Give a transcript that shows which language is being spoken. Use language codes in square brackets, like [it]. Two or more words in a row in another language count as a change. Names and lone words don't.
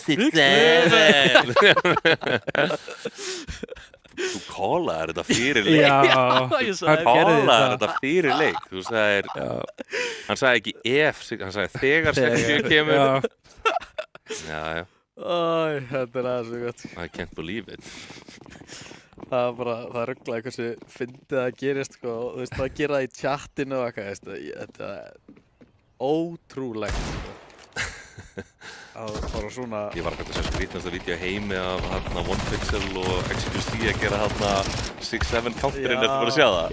[is] Þú kólaðir þetta fyrir leik. Já, hann kólaðir þetta fyrir leik. Þú sagðir, hann sagði ekki ef, hann sagði þegar 60 kemur. Já. Æ, þetta aðeins svo gott. [en] I can't believe it. [is] Það er bara, það rugglaði hversu fyndið það gerist, sko, og þú veist, það gera það í chattinu og eitthvað, þetta er ótrúlegt, sko. Það bara svona... Ég var að sjá skrítnasta vídeo heimi af OnePixel og XQC að gera 6-7 counterinn, ertu bara að sjá það?